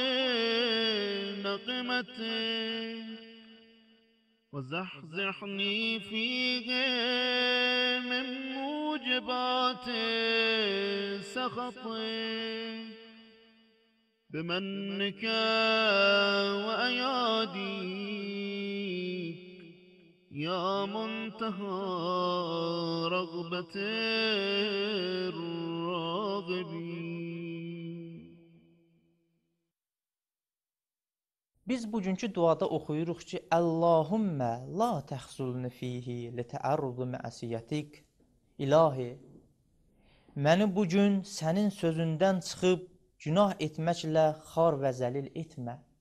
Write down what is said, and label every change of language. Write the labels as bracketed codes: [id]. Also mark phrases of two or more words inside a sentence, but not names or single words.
[ar] نقمتك وزحزحني فيه من موجبات سخطك بمنك وأياديك يا منتهى رغبة الراغبين. [az] Biz bugünkü duada oxuyuruq ki, [ar] اللهم لا تخذلني فيه لتعرض معصيتك. [az] İlahi, məni bugün sənin sözündən çıxıb günah etməklə xar və zəlil etmə.